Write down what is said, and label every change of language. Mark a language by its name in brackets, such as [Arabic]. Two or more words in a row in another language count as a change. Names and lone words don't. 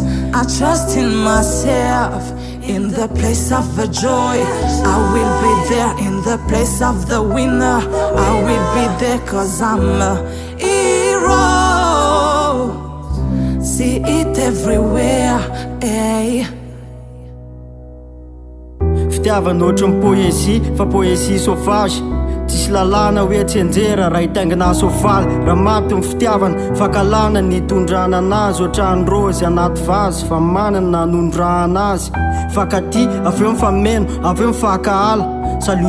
[English] I trust in myself, in the place of the joy. I will be there in the place of the winner. I will be there cause I'm a hero. See it everywhere, hey. [Malagasy] Fitiavana ohatran'ny poésie fa [French] poésie sauvage [Malagasy] tsisy lalàna hoe tsenjera raha hitaingina soavaly raha maty ny fitiavana fakalana ny tondrana anazy ohatrany rôzy anaty vazy fa manana nondrahana azy fakaty aveo mifameno aveo mifakahala salut